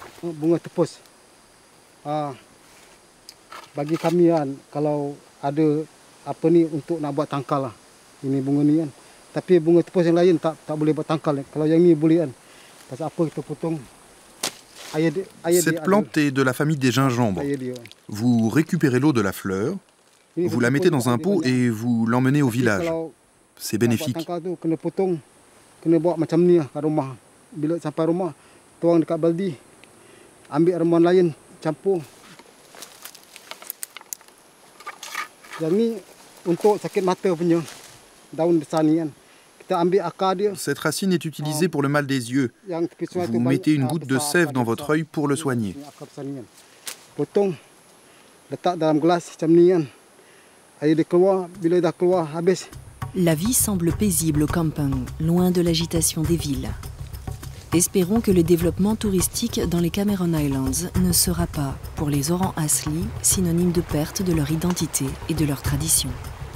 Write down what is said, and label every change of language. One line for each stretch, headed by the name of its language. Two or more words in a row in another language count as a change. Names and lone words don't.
Malay: bunga tepus. Bagi kami kalau ada apa ni untuk nak buat tangkal lah. Ini bunga ni kan. Tapi bunga tepus yang lain tak boleh buat tangkal. Kalau yang ni boleh kan. Pasal apa kita potong.
French: Cette plante est de la famille des gingembres. Vous récupérez l'eau de la fleur, vous la mettez dans un pot et vous l'emmenez au village. C'est bénéfique.
Malay: Kena bawa macam ni lah kat rumah. Bila sampai rumah, tuang dekat baldi, ambil ramuan lain, campur. Yang ni untuk sakit mata punya daun besar ni kan. Kita ambil akar dia.
French: Cette racine est utilisée pour le mal des yeux. Vous mettez une goutte de sève dans votre œil pour le soigner.
Malay: Potong, letak dalam gelas macam ni kan. Air dia keluar, bila dah keluar habis.
French: La vie semble paisible au camping, loin de l'agitation des villes. Espérons que le développement touristique dans les Cameron Highlands ne sera pas, pour les Orang Asli, synonyme de perte de leur identité et de leur tradition.